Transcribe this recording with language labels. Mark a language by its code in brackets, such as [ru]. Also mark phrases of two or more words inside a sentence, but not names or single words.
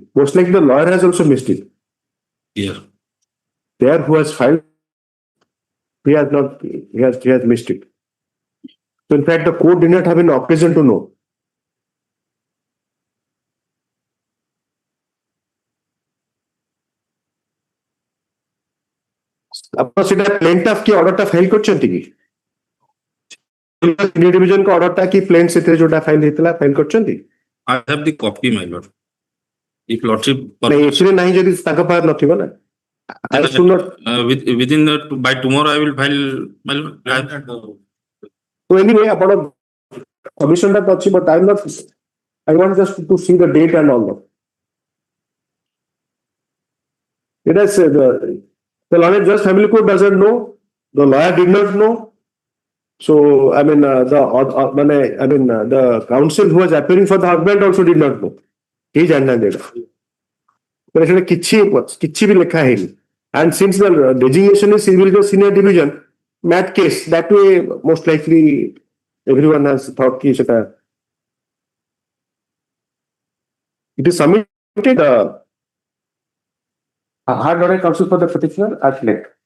[en] Most like the lawyer has also missed it. Yeah. There who has filed, he has not, he has missed it. So in fact, the court did not have an occasion to know. [or] ଆପଣ ସେଟା ପ୍ଲେନଟାଫ କି ଅର୍ଡରଟା ଫାଇଲ କରିଛନ୍ତି କି [en] senior division [or] କ ଅର୍ଡରଟା କି ପ୍ଲେନ ସେଥିରେ ଯୋଉଟା ଫାଇଲ ହେଇଥିଲା ଫାଇଲ କରିଛନ୍ତି? [en] I have the copy, my lord. If lordship [or] ନାଇଁ ଏଥିରେ ନାହିଁ ଯଦି ତାଙ୍କ ପାଖରେ ନଥିବ ନା. [en] I should not. within the, by tomorrow I will file, my lord. So anyway, [or] ଆପଣ commission ଟା ଅଛି, [en] but I want just to see the date and all that. It has the lawyer judge family court doesn't know, the lawyer did not know. So I mean the counsel who was appearing for the husband also did not know. He [or] ଜାଣିନାହାନ୍ତି ଏଇଟା କିଛି ବି ଲେଖା ହେଇନି. [en] And since the designation is civil judge senior division, MAT case, that way most likely everyone has thought [or] କି ସେଟା. [en] It is submitted hard order counsel for the petitioner at length.